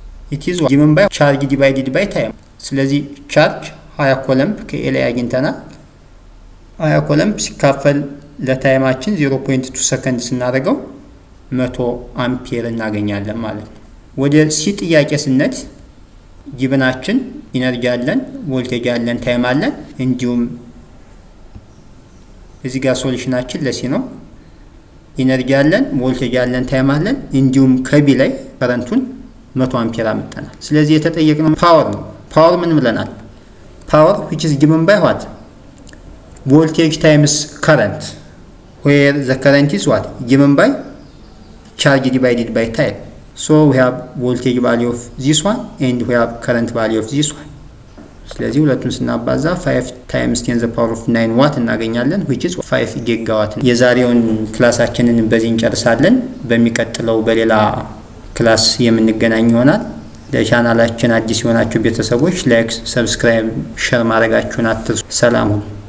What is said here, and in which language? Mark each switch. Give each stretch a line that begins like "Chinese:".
English: it is given by charge divided by time።
Amharic: ስለዚህ ቻርጅ 20 ኮሎምብ ከላይ አግኝተናል 20 ኮሎምብ ሲካፈል ለታይማችን 0.2 ሰከንድ ስናደርገው 100 አምፒር እናገኛለን ማለት ነው። ወደ ሲ ጥያቄ ስንሄድ ጊቭናችን ኢነርጂ አለን ቮልቴጅ አለን ታይም አለን እንዲሁም እዚህ ጋር ሶሉሽናችን ለሲ ነው። ኢነርጂ አለን ቮልቴጅ አለን ታይም አለን እንዲሁም ከቢ ላይ ከረንቱን 100 አምፒር አመጣናል። ስለዚህ የተጠየቅነው ፓወር ነው። ፓወር ምን ብለናል?
English: ፓወር which is given by what? voltage times current where the current is what? given by charge divided by time. So we have voltage value of this one and we have current value of this one.
Amharic: ስለዚህ ሁለቱን ስናባዛ 5 times 10 the power of 9 ዋት እናገኛለን which is 5 ጊጋዋት። የዛሬውን ክላሳችንን በዚህ እንጨርሳለን። በሚቀጥለው በሌላ ክላስ የምንገናኝ ይሆናል። ለቻናላችን አዲስ የሆናችሁ ቤተሰቦች ላይክ፣ ሰብስክራይብ፣ ሼር ማድረጋችሁን አትርሱ። ሰላም ሁኑ።